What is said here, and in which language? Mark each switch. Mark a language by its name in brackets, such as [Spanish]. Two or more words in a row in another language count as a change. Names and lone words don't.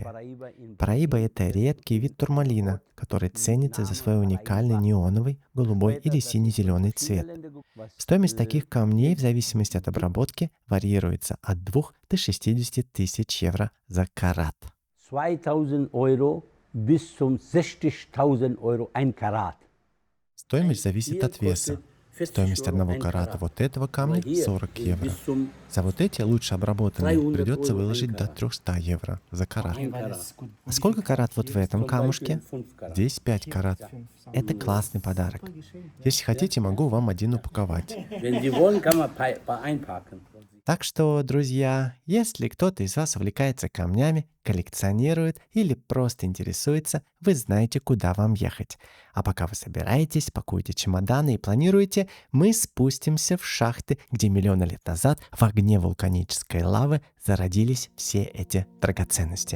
[Russian] Параиба – это редкий вид турмалина, который ценится за свой уникальный неоновый, голубой или сине-зеленый цвет. Стоимость таких камней в зависимости от обработки варьируется от 2 до 60 тысяч евро за карат. [German] 2000 Euro bis zum 60.000 Euro ein Karat. [Russian] Стоимость зависит от веса. Стоимость одного карата вот этого камня — 40 евро. За вот эти лучше обработанные придется выложить до 300 евро за карат. А сколько карат вот в этом камушке? Здесь 5 карат. Это классный подарок. Если хотите, могу вам один упаковать. [German] Wenn Sie wollen, kann man einpacken. [Russian] Так что, друзья, если кто-то из вас увлекается камнями, коллекционирует или просто интересуется, вы знаете, куда вам ехать. А пока вы собираетесь, пакуете чемоданы и планируете, мы спустимся в шахты, где миллионы лет назад в огне вулканической лавы зародились все эти драгоценности.